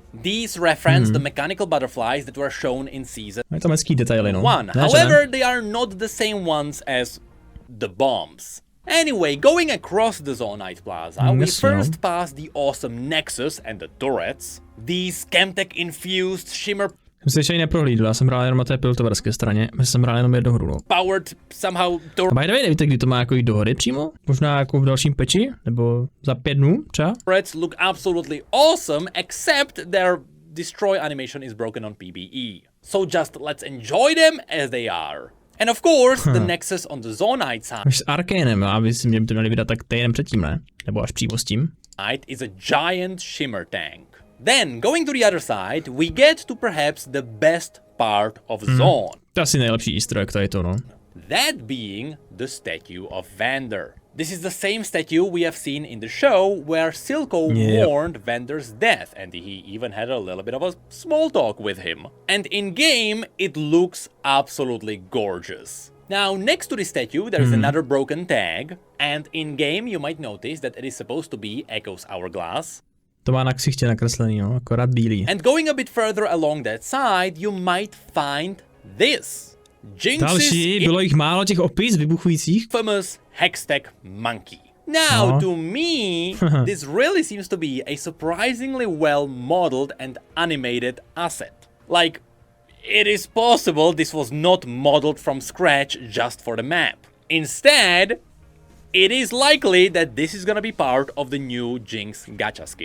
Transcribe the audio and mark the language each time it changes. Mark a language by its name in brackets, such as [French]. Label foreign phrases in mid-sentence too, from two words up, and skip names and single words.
[English] These reference the mechanical butterflies that were shown in Season 1. However, they are not the same ones as the bombs. Anyway, going across the Zite Plaza, we first pass the awesome Nexus and the turrets. These Chemtech-infused shimmer [Czech] Jsem si neprohlídl, já jsem hrál jenom na té piltoverské straně, jsem hrál jenom jednu hru, no. [English] Powered somehow [Czech] A [English] by the way, [Czech] nevíte, kdy to má jako jít do hry přímo? Možná jako v dalším peči? Nebo za 5 dnů třeba? [English] Turrets look absolutely awesome, except their destroy animation is broken on PBE. So just let's enjoy them as they are. And of course, the Nexus on the Zonite side. [Czech] Už s Arcanem, aby si mě to měli vydat tak týden předtím, ne? Nebo až přímo s tím. [English] Is a giant shimmer tank. Then, going to the other side, we get to perhaps the best part of Zone. [Czech] To asi nejlepší [English] easter egg [Czech] tady to, no. [English] That being the statue of Vander. This is the same statue we have seen in the show where Silco mourned Vander's death, and he even had a little bit of a small talk with him. And in-game, it looks absolutely gorgeous. Now, next to the statue, there is another broken tag, and in-game you might notice that it is supposed to be Echo's hourglass. [Czech] To má na ksichtě nakreslený, no, akorát bílý. [English] And going a bit further along that side, you might find this. [Czech] Další, bylo jich málo těch opis vybuchujících. [English] Famous Hextech Monkey. Now, to me, this really seems to be a surprisingly well-modeled and animated asset. Like, it is possible this was not modeled from scratch just for the map. Instead, it is likely that this is gonna be part of the new Jinx gacha skin.